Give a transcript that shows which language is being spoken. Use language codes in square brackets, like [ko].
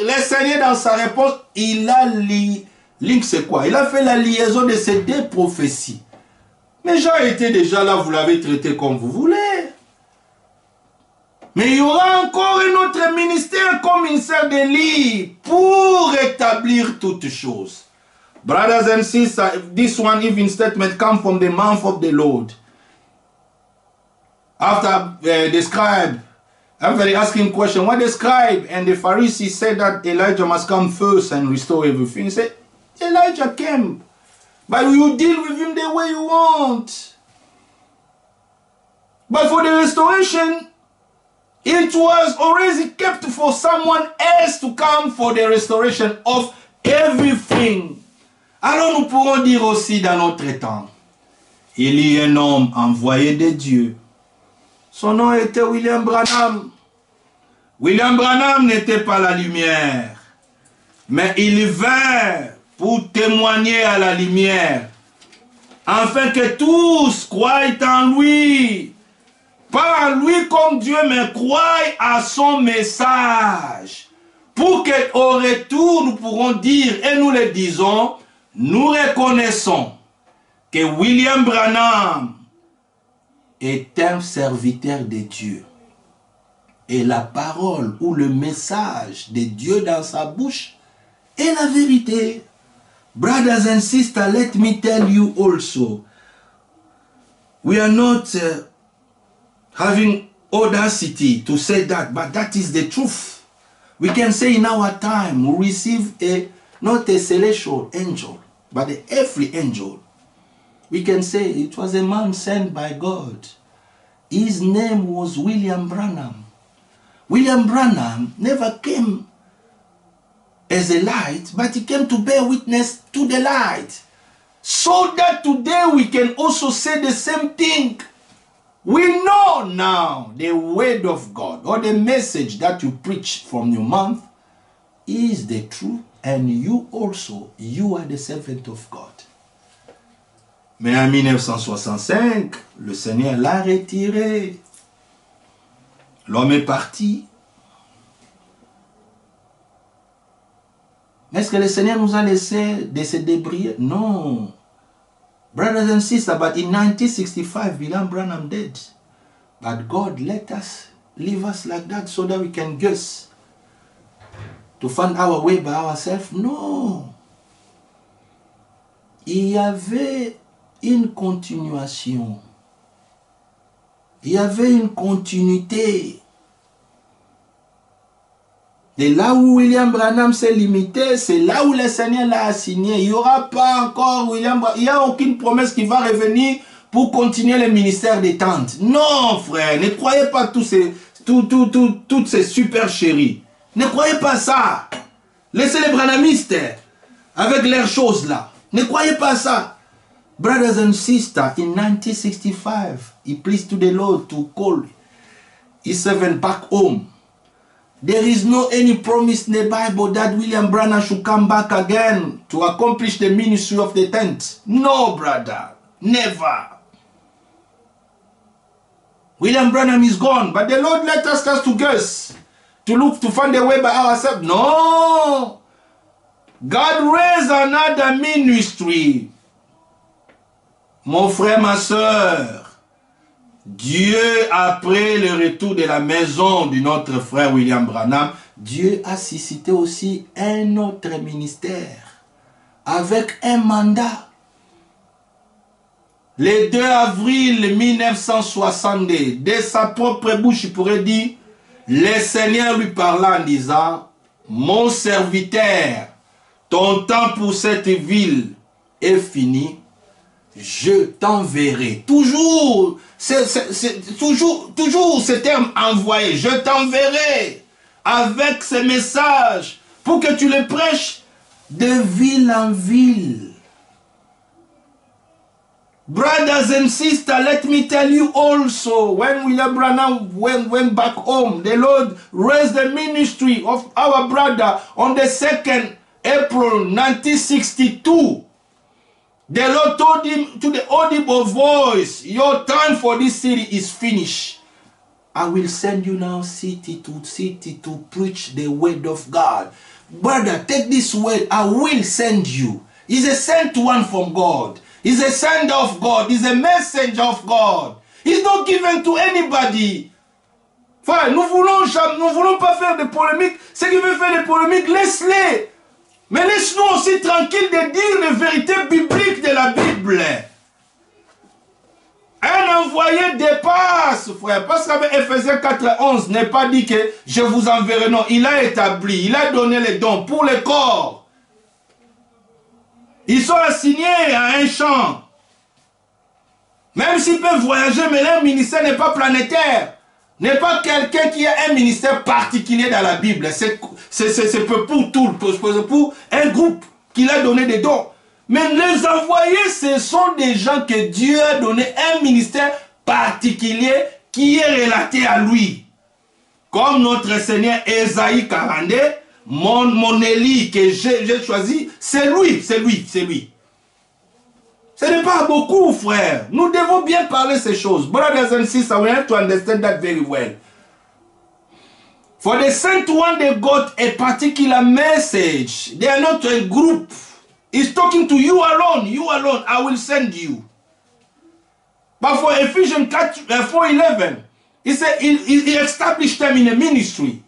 [fr] Le Seigneur dans sa réponse, il a link c'est quoi? Il a fait la liaison de ces deux prophéties. Mais Jean était déjà là, vous l'avez traité comme vous voulez. Mais il y aura encore un autre ministère comme ministère d'Élie pour établir toutes choses. [en] Brothers and sisters, this one even statement comes from the mouth of the Lord. After the scribe, after they ask him question, what the scribe and the Pharisees said that Elijah must come first and restore everything. He said, Elijah came, but you deal with him the way you want. But for the restoration, it was already kept for someone else to come for the restoration of everything. [fr] Alors nous pourrons dire aussi dans notre temps, il y a un homme envoyé de Dieu. Son nom était William Branham. William Branham n'était pas la lumière, mais il vint pour témoigner à la lumière, afin que tous croient en lui. Pas en lui comme Dieu, mais croient à son message. Pour qu'au retour, nous pourrons dire, et nous le disons, nous reconnaissons que William Branham est un serviteur de Dieu. Et la parole ou le message de Dieu dans sa bouche est la vérité. [en] Brothers and sisters, let me tell you also, we are not having audacity to say that, but that is the truth. We can say in our time, we receive not a celestial angel, but an earthly angel. We can say it was a man sent by God. His name was William Branham. William Branham never came as a light, but he came to bear witness to the light. So that today we can also say the same thing. We know now the word of God or the message that you preach from your mouth is the truth, and you also, you are the servant of God. [fr] Mais en 1965, le Seigneur l'a retiré. L'homme est parti. Est-ce que le Seigneur nous a laissé de se débrouiller? Non. [en] Brothers and sisters, but in 1965, William Branham died. But God let us leave us like that so that we can guess to find our way by ourselves. No. [fr] Il y avait une continuation. Il y avait une continuité. Et là où William Branham s'est limité, c'est là où le Seigneur l'a assigné. Il n'y aura pas encore William Branham. Il n'y a aucune promesse qui va revenir pour continuer le ministère des tentes. Non, frère, ne croyez pas toutes ces supercheries. Ne croyez pas ça. Laissez les branhamistes avec leurs choses là. Ne croyez pas ça. [en] Brothers and sisters, in 1965, he pleased to the Lord to call his servant back home. There is no any promise in the Bible that William Branham should come back again to accomplish the ministry of the tent. No, brother. Never. William Branham is gone, but the Lord let us to guess, to look, to find a way by ourselves. No. God raised another ministry. [fr] Mon frère, ma soeur, Dieu, après le retour de la maison de notre frère William Branham, Dieu a suscité aussi un autre ministère avec un mandat. Le 2 avril 1962, de sa propre bouche, il pourrait dire, le Seigneur lui parla en disant, mon serviteur, ton temps pour cette ville est fini. Je t'enverrai. Toujours ce terme envoyé. Je t'enverrai avec ce message pour que tu le prêches de ville en ville. [en] Brothers and sisters, let me tell you also, when William Branham went back home, the Lord raised the ministry of our brother on the 2nd April 1962. The Lord told him to the audible voice, your time for this city is finished. I will send you now city to preach the word of God. Brother, take this word, I will send you. He's a sent one from God. He's a sender of God. He's a messenger of God. He's not given to anybody. [fr] Enfin, nous voulons pas faire de polémiques. Ceux qui veulent faire des polémiques, laisse-les. Mais laisse-nous aussi tranquilles de dire les vérités bibliques de la Bible. Un envoyé dépasse, frère. Parce qu'avec Ephésiens 4:11 n'est pas dit que je vous enverrai. Non, il a établi, il a donné les dons pour les corps. Ils sont assignés à un champ. Même s'ils peuvent voyager, mais leur ministère n'est pas planétaire. N'est pas quelqu'un qui a un ministère particulier dans la Bible. C'est pour tout, pour un groupe qu'il a donné des dons. Mais les envoyés, ce sont des gens que Dieu a donné un ministère particulier qui est relaté à lui. Comme notre Seigneur Ésaïe 42, mon Élie que j'ai choisi, c'est lui. Ce n'est pas beaucoup, frère. Nous devons bien parler ces choses. [en] Brothers and sisters, we have to understand that very well. For the sent one, they got a particular message. They are not a group. He's talking to you alone. You alone, I will send you. But for Ephesians 4:11, he said he established them in a ministry.